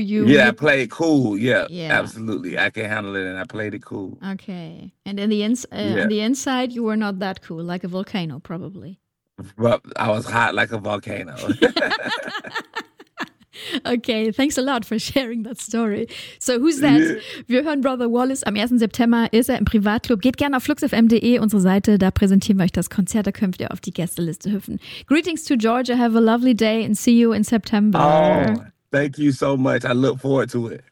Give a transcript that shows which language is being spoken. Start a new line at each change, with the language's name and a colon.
English: Yeah, I played cool. Yeah. Absolutely. I can handle it, and I played it cool. Okay. And in the on the inside, you were not that cool, like a volcano, probably. But I was hot like a volcano. Okay, thanks a lot for sharing that story. So who's that? Yeah.
German: Wir hören Brother Wallace. Am 1. September ist er im Privatclub. Geht gerne auf fluxfm.de, unsere Seite. Da präsentieren wir euch das Konzert. Da könnt ihr auf die Gästeliste hüpfen.
English: Greetings to Georgia. Have a lovely day and see you in September. Oh, thank you so much. I look forward to it.